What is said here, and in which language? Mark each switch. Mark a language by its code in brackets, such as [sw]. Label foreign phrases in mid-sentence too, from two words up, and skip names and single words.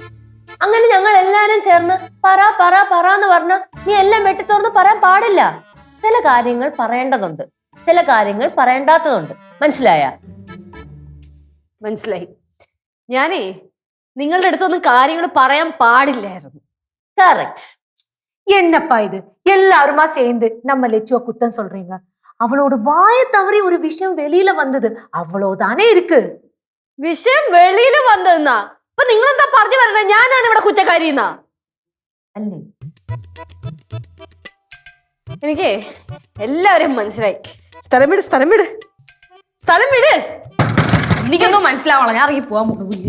[ml] അങ്ങനെ ഞങ്ങൾ എല്ലാരും ചേർന്ന് പറ പറ പറ എന്ന് പറഞ്ഞ നീ എല്ലാം വെട്ടിത്തോർന്ന് പറയാൻ പാടില്ല. ചില കാര്യങ്ങൾ പറയേണ്ടതുണ്ട്, ചില കാര്യങ്ങൾ പറയേണ്ടാത്തതുണ്ട്. മനസ്സിലായ? മനസ്സിലായി. ഞാനേ നിങ്ങളുടെ അടുത്തൊന്നും കാര്യങ്ങൾ പറയാൻ പാടില്ലായിരുന്നു. കറക്റ്റ്. [ta] என்னப்பா இது எல்லாருமா சேர்ந்து நம்ம லெச்சுவ குத்தம் சொல்றீங்க? அவளோட வாய தவறி ஒரு விஷயம் வெளியில வந்தது, அவ்வளவுதானே இருக்கு. [ml] വിഷയം വെളിയിൽ വന്നതെന്നാ? അപ്പൊ നിങ്ങൾ എന്താ പറഞ്ഞു പറഞ്ഞത്? ഞാനാണ് ഇവിടെ കുറ്റക്കാരിന്നാ? അല്ലേ? എനിക്ക് എല്ലാവരെയും മനസ്സിലായി. സ്ഥലം വിട്, സ്ഥലം വിട്, സ്ഥലം വിട്. എനിക്കൊന്നും മനസ്സിലാവണം. ഞാൻ ഇറങ്ങി പോവാൻ പോകുന്നു.